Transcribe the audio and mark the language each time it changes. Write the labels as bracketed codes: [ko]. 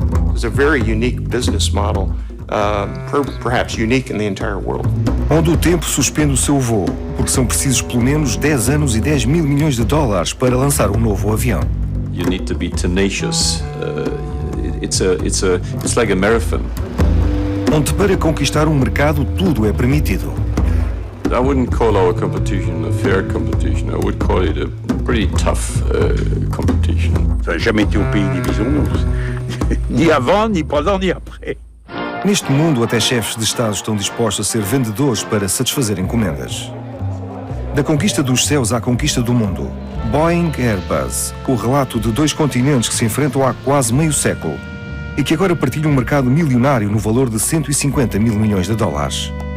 [en] It's a very unique business model, perhaps unique in the entire world. [pt] Onde o tempo suspende o seu voo, porque são precisos pelo menos 10 anos e 10 mil milhões de dólares para lançar um novo avião. [en] You need to be tenacious. It's like a marathon. [pt] Onde para conquistar um mercado tudo é permitido. [en] I wouldn't call our competition a fair competition. I would call it a pretty tough competition. [fr] Ça n'a jamais été au pays des bisounours. Ni avant, ni pendant, ni après. [pt] Neste mundo, até chefes de Estado estão dispostos a ser vendedores para satisfazer encomendas. Da conquista dos céus à conquista do mundo, Boeing e Airbus, o relato de dois continentes que se enfrentam há quase meio século e que agora partilham um mercado milionário no valor de 150 mil milhões de dólares.